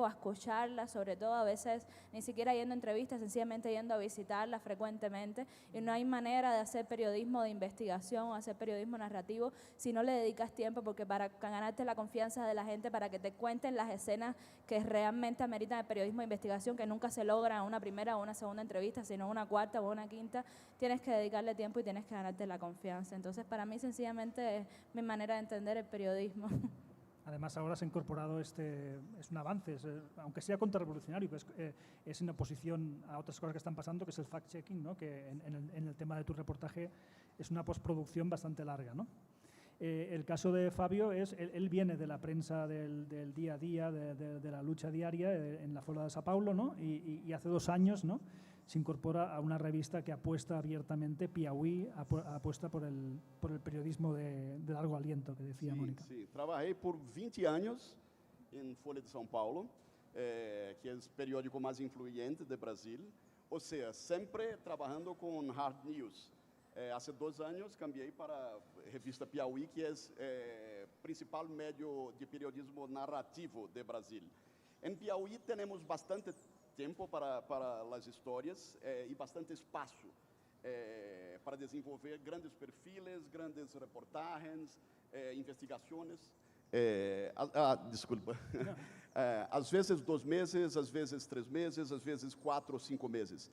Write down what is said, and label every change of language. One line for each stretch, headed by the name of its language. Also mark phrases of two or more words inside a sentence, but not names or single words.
Spanish: a escucharla, sobre todo a veces ni siquiera yendo a entrevistas, sencillamente yendo a visitarla frecuentemente, y no hay manera de hacer periodismo de investigación o hacer periodismo narrativo si no le dedicas tiempo, porque para ganarte la confianza de la gente, para que te cuenten las escenas que realmente ameritan el periodismo de investigación, que nunca se logra en una primera o una segunda entrevista, sino una cuarta o una quinta, tienes que dedicarle tiempo y tienes que ganarte la confianza. Entonces, para mí, sencillamente, es mi manera de entender el periodismo. Además, ahora se ha incorporado es un avance, aunque sea contrarrevolucionario, pues, es en oposición a otras cosas que están pasando, que es el fact-checking, ¿no? Que en el tema de tu reportaje es una postproducción bastante larga, ¿no? El caso de Fabio es, él viene de la prensa del día a día, de la lucha diaria en la Folha de Sao Paulo, ¿no? Y hace 2 años, ¿no?, se incorpora a una revista que apuesta abiertamente, Piauí, apuesta por el periodismo de largo aliento, que decía Mónica. Sí, trabajé por 20 años en Folha de São Paulo, que es el periódico más influyente de Brasil, o sea, siempre trabajando con
English: hard news.
Spanish: Hace 2 años
Portuguese: cambiei para a revista Piauí, que é principal
Spanish: medio de periodismo narrativo de Brasil.
Portuguese: Em Piauí temos bastante tempo para as histórias e bastante espaço para desenvolver grandes perfiles, grandes reportagens, investigações. Desculpa. Às vezes 2 meses, às vezes 3 meses, às vezes 4 ou 5 meses.